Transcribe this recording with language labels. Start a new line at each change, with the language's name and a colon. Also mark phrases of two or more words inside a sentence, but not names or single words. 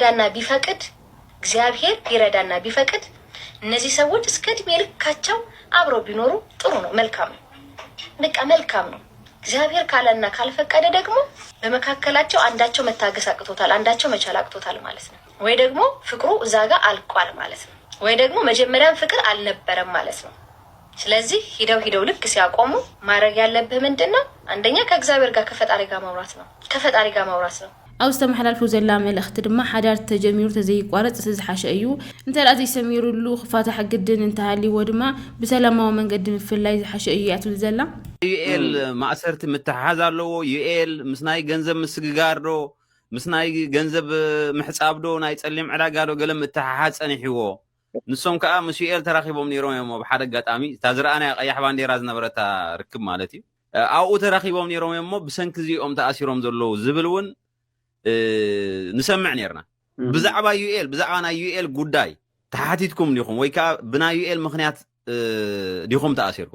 Amharic: ቢረዳና ቢፈቅድ እነዚህ ሰዎች እስከ እድሜ ልካቸው አብረው ቢኖሩ ጥሩ ነው፣ መልካም ነው። በቃ መልካም ነው። እግዚአብሔር ካለና ካልፈቀደ ደግሞ በመካከላቸው አንዳቸው መታገስ አቅቶታል፣ አንዳቸው መቻል አቅቶታል ማለት ነው። ወይ ደግሞ ፍቅሩ እዛ ጋር አልቋል ማለት ነው። ወይ ደግሞ መጀመሪያም ፍቅር አልነበረም ማለት ነው። ስለዚህ ሂደው ልክ ሲያቆሙ ማድረግ ያለብህ ምንድነው? አንደኛ ከእግዚአብሔር ጋር ከፈጣሪ ጋር ማውራት ነው።
Tigrinya: ኣብ ዝተመሓላልፉ ዘላ መልእኽቲ ድማ ሓዳር ተጀሚሩ ተዘይቋረፅ ዝሓሸ እዩ። እንተደኣ ዘይሰሚሩሉ ክፋታሕ ግድን እንተሃልይዎ ድማ ብሰላማዊ መንገዲ ምፍላይ ዝሓሸ እዩ እያ ትብል ዘላ። ዩኤል ማእሰርቲ ምትሓሓዝ ኣለዎ። ዩኤል ምስ ናይ ገንዘብ ምስግጋር ዶ ምስ ናይ ገንዘብ ምሕፃብ ዶ ናይ ፀሊም ዕዳጋ ዶ ገለ ምትሓሓዝ ፀኒሕዎ ንሶም ከዓ ምስ ዩኤል ተራኺቦም ነይሮም እዮም ብሓደ ኣጋጣሚ እታ ዝረኣናያ ቀያሕ ባንዴራ ዝነበረታ ርክብ ማለት እዩ ኣብኡ ተራኺቦም ነይሮም እዮም ብሰንኪ እዚኦም ተኣሲሮም ዘለዉ ዝብል እውን ንሰምዕ ነርና ብዛዕባ ዩኤል ብዛዕባ ናይ ዩኤል ጉዳይ ተሓቲትኩም ዲኹም ወይ ከዓ ብናይ ዩኤል ምክንያት ዲኹም ተኣሲርኩም